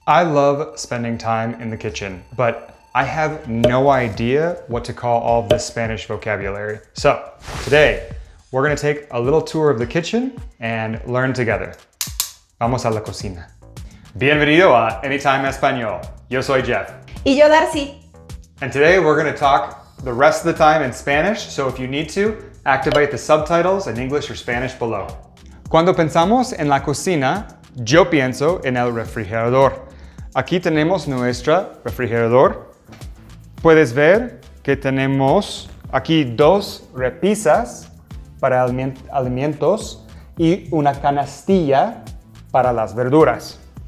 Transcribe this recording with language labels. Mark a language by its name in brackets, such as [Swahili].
[English] I love spending time in the kitchen, but I have no idea what to call all of this Spanish vocabulary. So today, we're gonna take a little tour of the kitchen and learn together. [Spanish] Vamos a la cocina. Bienvenido a Anytime Español. Yo soy Jeff. Y yo, Darcy. [English] And today we're gonna talk the rest of the time in Spanish, so if you need to, activate the subtitles in English or Spanish below. [Spanish] Cuando pensamos en la cocina, yo pienso en el refrigerador. Aquí tenemos nuestro refrigerador. Puedes ver que tenemos aquí dos repisas para alimentos y una canastilla para las verduras.